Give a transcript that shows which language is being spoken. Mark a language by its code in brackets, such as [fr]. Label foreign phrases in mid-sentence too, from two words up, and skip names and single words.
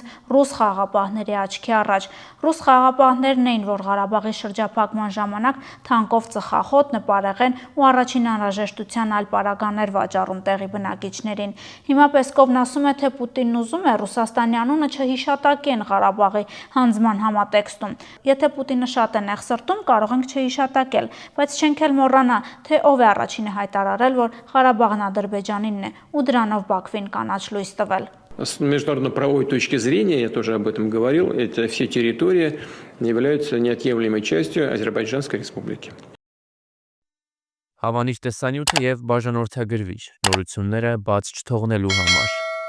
[hy] ռուս խաղաղապահների աչքի առաջ։ Ռուս խաղաղապահներն էին, որ Ղարաբաղի շրջափակման ժամանակ թանկով ծխախոտ, նպարեղեն ու առաջին անհրաժեշտության այլ պարագաներ վաճառում տեղի բնակիչներին։ Հիմա Պեսկովն ասում է, թե Պուտինն ուզում է Ռուսաստանի անունը չհիշատակեն Ղարաբաղի հանձնման համատեքստում։ Եթե Պուտինը շատ է նեղսրտում, կարող ենք չհիշատակել, բայց չենք էլ մոռանա, թե ով է առաջինը հայտարարել, որ Ղարաբաղն Ադրբեջանինն է ու դրանով Բաքվին կանաչ лույս տվել։ [ru] С международно-правовой точки зрения, я тоже об этом говорил, это все территории являются неотъемлемой частью Азербайджанской республики. [hy] Հավանիչ տեսանյութը և բաժանորդագրվիչ նորությունները բաց չթողնելու համար։